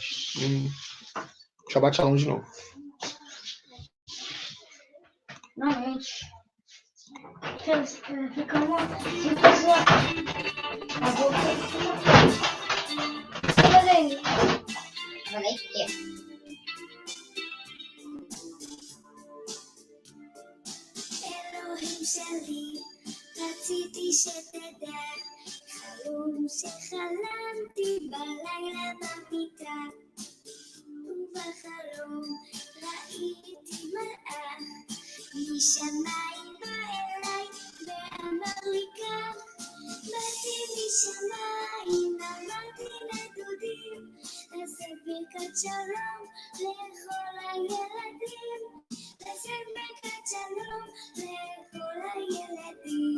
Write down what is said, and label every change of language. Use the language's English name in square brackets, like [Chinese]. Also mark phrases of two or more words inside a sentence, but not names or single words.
[Hebrew] שבת שלום [Portuguese] de novo. Não, gente. Fica uma... Se você... A boca... Olha aí. Olha aí. [Hebrew] אלוהים שלי, רציתי שתדע, חלום שחלמתי בלילה במיטה, ובחלום ראיתי מלאך, משמיים בא אליי ואמר לי כך, באתי משמיים, אמרתי לדודים, לשאת ברכת שלום לכל הילדים, לשאת ברכת שלום לכל הילדים.